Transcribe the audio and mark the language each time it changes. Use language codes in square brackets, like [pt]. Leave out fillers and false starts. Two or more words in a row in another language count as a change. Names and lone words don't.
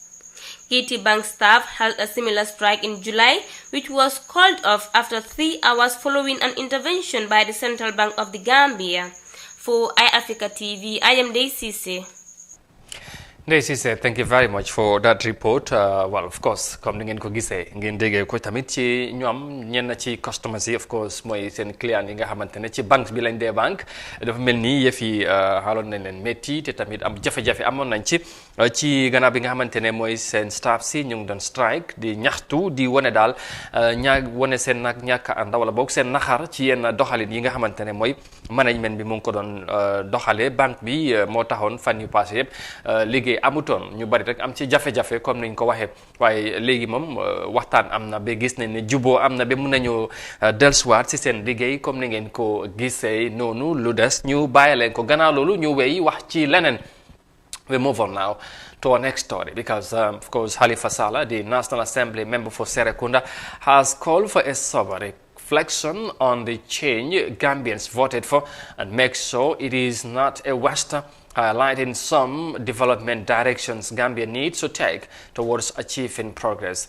[en] GT Bank staff held a similar strike in July, which was called off after 3 hours following an intervention by the Central Bank of the Gambia. For iAfrica TV, I am Daisy Cisse. Daisy said, thank you very much for that report. Well, of course, [wo] comme ni ngeen ko gisee ngeen déggee ko tamit ci ñoom ñenn ci customers yi, [en] of course [wo] mooy seen client yi nga xamante ne ci banque bi lañ dee banque dafa mel ni yëf yi xaaloon nañ leen métti te tamit am jafe-jafe amoon nañ ci gannaaw bi nga xamante ne mooy seen staff si ñu ngi doon strike di ñaxtu di wane daal wane seen nag ñàkk a ànd wala boog seen naxar ci yenn doxalin yi nga xamante ne mooy management bi mu ngi ko doon doxalee banque bi moo taxoon fan yu passé yëpp liggéey amutoon ñu bari rek am ci jafe-jafe comme niñ ko waxee waaye léegi moom waxtaan am na ba gis nañ ne juboo am na ba mun nañu dellusiwaat ci seen liggéey comme ni ngeen ko gisee noonu lu des ñu bàyyi leen ko gannaaw loolu ñu wéy wax ci leneen. [en] We move on now to our next story because, of course, Halifa Sallah, the National Assembly member for Serekunda, has called for a sober reflection on the change Gambians voted for and make sure it is not a waste, highlighting some development directions Gambia needs to take towards achieving progress.